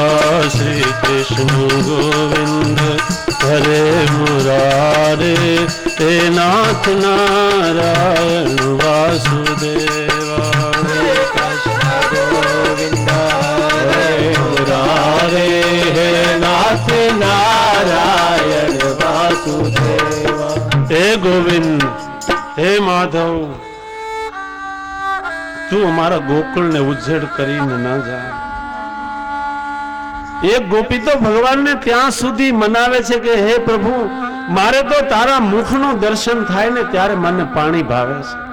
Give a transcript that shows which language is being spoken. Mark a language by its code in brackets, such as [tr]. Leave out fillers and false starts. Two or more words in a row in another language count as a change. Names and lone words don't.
[sa] श्री कृष्ण गोविंद हरे मुरारे हे नाथ नारायण वासुदेवा। श्री कृष्ण गोविंद हरे मुरारे हे नाथ नारायण वासुदेवा। हे गोविंद हे माधव [gu] તું અમારા ગોકુળને ઉજ્જડ કરીને ન જા। એક ગોપી તો ભગવાનને ત્યાં સુધી મનાવે છે કે હે પ્રભુ મારે તો તારા મુખનું દર્શન થાય ને ત્યારે મને પાણી ભાવે છે।